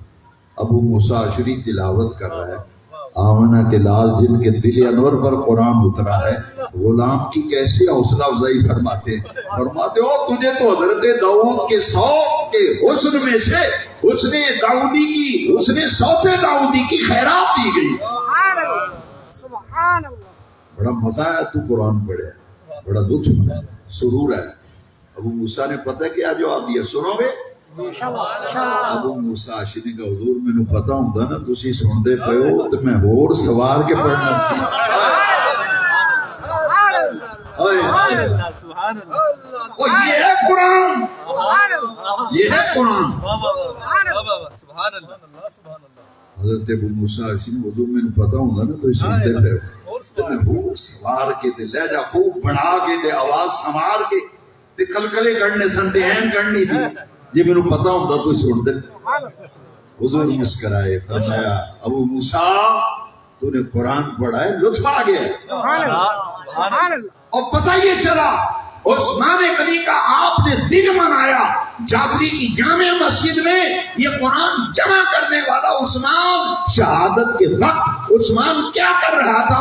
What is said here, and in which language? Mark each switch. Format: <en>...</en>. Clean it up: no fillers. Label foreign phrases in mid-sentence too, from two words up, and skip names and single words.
<ur>ابو موسیٰ اشعری تلاوت کر رہا ہے، آمنہ کے لال جن کے دل انور پر قرآن اترا ہے، غلام کی کیسی حوصلہ افزائی فرماتے ہو تجھے تو حضرت داؤد کے صوت کے حسن میں سے حسن داؤدی کی حسن صوت داؤدی کی خیرات دی گئی.</ur> <ar>سبحان اللہ سبحان اللہ.</ar> <ur>بڑا مزہ آیا تو قرآن پڑھے، بڑا لطف ہے، سرور ہے. ابو موسیٰ نے پتہ کیا جواب دیا، سنو گے؟</ur> <pa>ابو موسیٰ اشعری کا حضور مینوں پتہ ہوندا نا تسی سنتے پے ہو تے میں ہور سوار کے پڑھنا سی.</pa> <ur>یہ ہے قرآن، یہ ہے قرآن.</ur> <pa>حضرت ابو موسیٰ اشعری حضور مینوں پتہ ہوندا نا تسی سنتے پے ہو تے میں ہور سوار کے تے لہجہ خوب بڑھا کے تے آواز سنوار کے تے کلکلے کرنے سن تے این کرنی سی. جی مینوں پتہ ہوندا تو سن دے.</pa> <ur>حضور مسکرائے، فرمایا ابو موسیٰ تو نے قرآن پڑھا ہے، لطف آ گیا.</ur> <ar>سبحان اللہ.</ar> <ur>اور پتہ یہ چلا عثمان غنی کا آپ نے دن منایا. جعفری کی جامع مسجد میں یہ قرآن جمع کرنے والا عثمان، شہادت کے وقت عثمان کیا کر رہا تھا؟</ur>